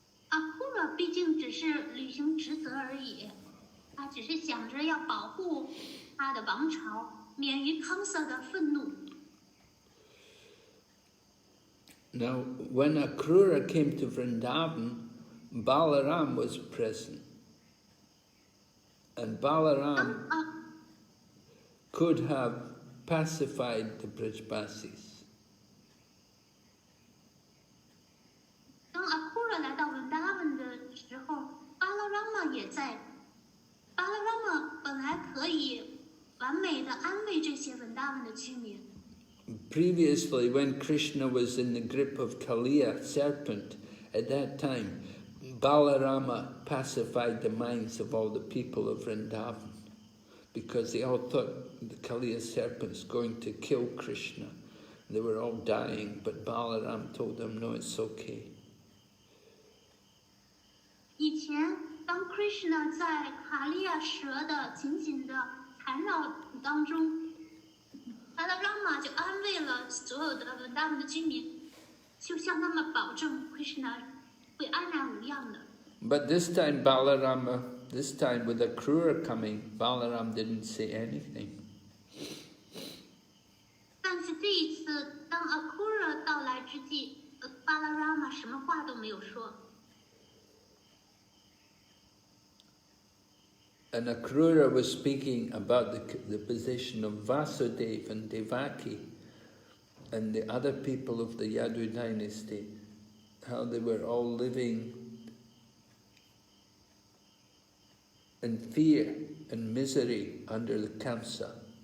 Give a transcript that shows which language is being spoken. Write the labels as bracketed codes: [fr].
[zh] Akrura 毕竟只是履行职责而已，他只是想着要保护他的王朝，免于康萨的愤怒。 [en] Now, when Akrura came to Vrindavan, Balaram was present. And Balaram could have pacified the Brajbasis. [zh] 当 Akrura 来到 Vrindavan 的时候 ，Balarama 也在。 Balarama 本来可以完美的安慰这些 Vrindavan 的居民。 [en] Previously, when Krishna was in the grip of Kaliya serpent, at that time, Balarama pacified the minds of all the people of Vrindavan, because they all thought the Kaliya serpent's going to kill Krishna. They were all dying, but Balaram told them, no, it's okay. [zh] 以前，当 Krishna 在卡利亚蛇的紧紧的缠绕当中，他的 Rama 就安慰了所有的 Vrindavan 的居民，就向他们保证 Krishna 会安然无恙的。 [en] But this time, this time with Akrura coming, Balaram didn't say anything. [zh] 但是这一次，当 Akrura 到来之际，Balarama 什么话都没有说。 [en] And Akrura was speaking about the position of Vasudeva and Devaki and the other people of the Yadu dynasty, how they were all living in fear and misery under the Kamsa.